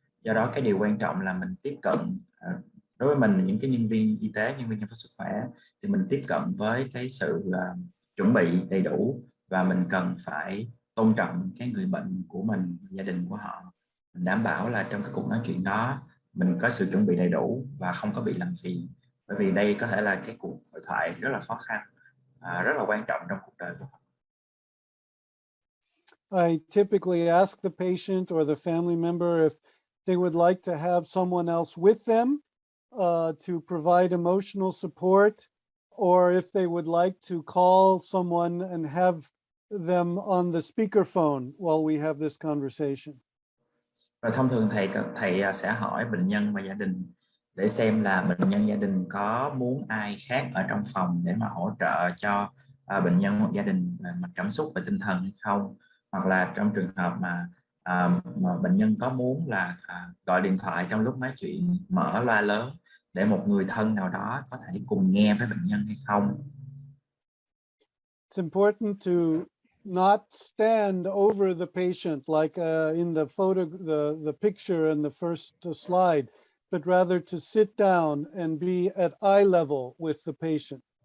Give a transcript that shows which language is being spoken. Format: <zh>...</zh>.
<vi>Do đó cái điều quan trọng là mình tiếp cận, đối với mình những cái nhân viên y tế, nhân viên chăm sóc sức khỏe, thì mình tiếp cận với cái sự chuẩn bị đầy đủ, và mình cần phải tôn trọng cái người bệnh của mình, gia đình của họ. Mình đảm bảo là trong cái cuộc nói chuyện đó mình có sự chuẩn bị đầy đủ và không có bị làm phiền, bởi vì đây có thể là cái cuộc hội thoại rất là khó khăn, rất là quan trọng trong cuộc đời của họ.</vi> <en>I typically ask the patient or the family member if they would like to have someone else with them to provide emotional support, or if they would like to call someone and have them on the speakerphone while we have this conversation.</en> <vi>Và thông thường thầy sẽ hỏi bệnh nhân và gia đình để xem là bệnh nhân gia đình có muốn ai khác ở trong phòng để mà hỗ trợ cho bệnh nhân hoặc gia đình về mặt cảm xúc và tinh thần hay không, hoặc là trong trường hợp mà bệnh nhân có muốn là gọi điện thoại trong lúc nói chuyện, mở loa lớn để một người thân nào đó có thể cùng nghe với bệnh nhân hay không.</vi> <en>It's important to not stand over the patient like in the photo, the picture in the first slide, but rather to sit down and be at eye level with the patient.</en>